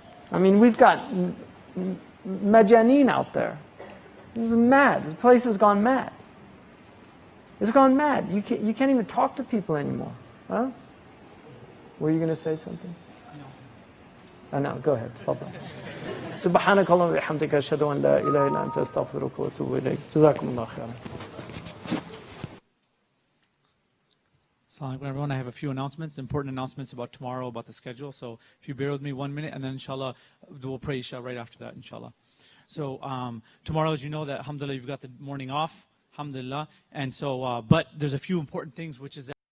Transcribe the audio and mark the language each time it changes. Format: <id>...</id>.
<en>I mean, we've got majaneen out there. This is mad. This place has gone mad. It's gone mad. You can't even talk to people anymore. Huh? Were you going to say something? No, go ahead.</en> <ar>سبحانك اللهم وبحمدك أشهد أن لا إله إلا أنت أستغفرك وأتوب إليك. جزاكم الله خيرا.</ar> <en>Assalamu alaikum everyone. I have a few announcements, important announcements about tomorrow, about the schedule. So if you bear with me 1 minute, and then inshallah, we'll pray Isha right after that, inshallah. So tomorrow, as you know, that alhamdulillah, you've got the morning off, alhamdulillah. And so, but there's a few important things, which is</en>